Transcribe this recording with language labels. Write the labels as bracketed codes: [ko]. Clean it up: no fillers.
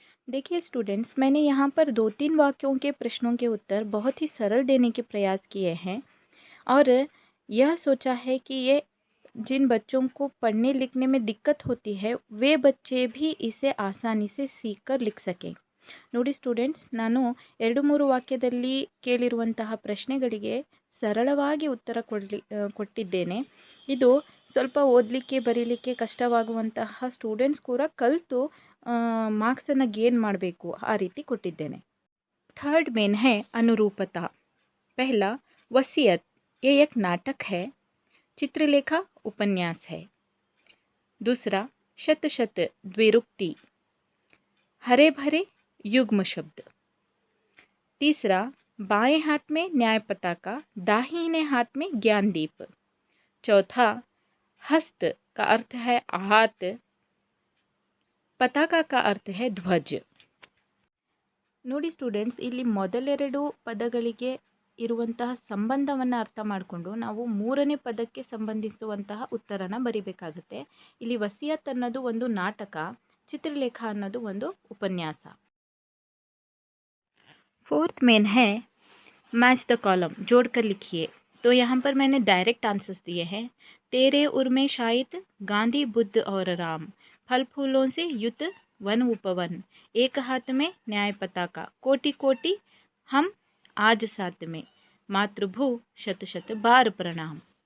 [hi] देखिए स्टूडेंट्स, मैंने यहाँ पर 2-3 वाक्यों के प्रश्नों के उत्तर बहुत ही सरल देने के प्रयास किए हैं और यह सोचा है कि ये जिन बच्चों को पढ़ने लिखने में दिक्कत होती है वे बच्चे भी इसे आसानी से सीख कर लिख सकें। [kn] ನೋಡಿ ಸ್ಟೂಡೆಂಟ್ಸ್, ನಾನು 2-3 ವಾಕ್ಯದಲ್ಲಿ ಕೇಳಿರುವಂತಹ ಪ್ರಶ್ನೆಗಳಿಗೆ ಸರಳವಾಗಿ ಉತ್ತರ ಕೊಟ್ಟಿದ್ದೇನೆ। ಇದು ಸ್ವಲ್ಪ ಓದಲಿಕ್ಕೆ ಬರೀಲಿಕ್ಕೆ ಕಷ್ಟವಾಗುವಂತಹ ಸ್ಟೂಡೆಂಟ್ಸ್ ಕೂಡ ಕಲಿತು ಮಾರ್ಕ್ಸನ್ನು ಗೇನ್ ಮಾಡಬೇಕು, ಆ ರೀತಿ ಕೊಟ್ಟಿದ್ದೇನೆ। [hi] थर्ड मेन है अनुरूपता। पहला, वसीयत, ये एक नाटक है। चित्रलेखा उपन्यास है। दूसरा, शत शत द्विरुक्ति, हरे भरे युग्म शब्द। तीसरा, बाएं हाथ में न्याय पताका, दाहिने हाथ में ज्ञान दीप। चौथा, हस्त का अर्थ है हाथ, पताका का अर्थ है ध्वज। [kn] ನೋಡಿ ಸ್ಟೂಡೆಂಟ್ಸ್, ಇಲ್ಲಿ ಮೊದಲೆರಡು ಪದಗಳಿಗೆ ಇರುವಂತಹ ಸಂಬಂಧವನ್ನು ಅರ್ಥ ಮಾಡಿಕೊಂಡು ನಾವು ಮೂರನೇ ಪದಕ್ಕೆ ಸಂಬಂಧಿಸುವಂತಹ ಉತ್ತರನ ಬರಿಬೇಕಾಗುತ್ತೆ। ಇಲ್ಲಿ ವಸಿಯತ್ ಅನ್ನೋದು ಒಂದು ನಾಟಕ, ಚಿತ್ರಲೇಖ ಅನ್ನೋದು ಒಂದು ಉಪನ್ಯಾಸ। [hi] फोर्थ मेन है मैच द कॉलम, जोड़कर लिखिए। तो यहाँ पर मैंने डायरेक्ट आंसर्स दिए हैं। तेरे उर में शायद गांधी बुद्ध और राम, फल फूलों से युक्त वन उपवन, एक हाथ में न्याय पताका, कोटि कोटि हम आज साथ में, मातृभू शत शत बार प्रणाम।